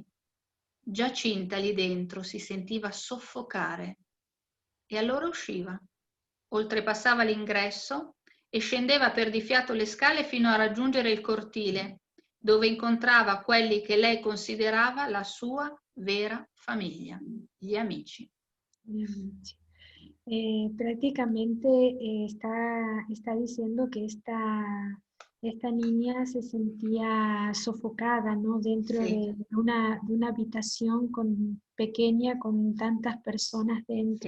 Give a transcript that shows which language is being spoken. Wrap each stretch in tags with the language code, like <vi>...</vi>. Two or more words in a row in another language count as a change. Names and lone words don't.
<it>Giacinta lì dentro si sentiva soffocare e allora usciva, oltrepassava l'ingresso e scendeva per di fiato le scale fino a raggiungere il cortile, dove incontrava quelli che lei considerava la sua vera famiglia, gli amici.</it> <es>Prácticamente está diciendo que esta niña se sentía sofocada, ¿no? Dentro Sí, de una habitación pequeña con tantas personas dentro,</es>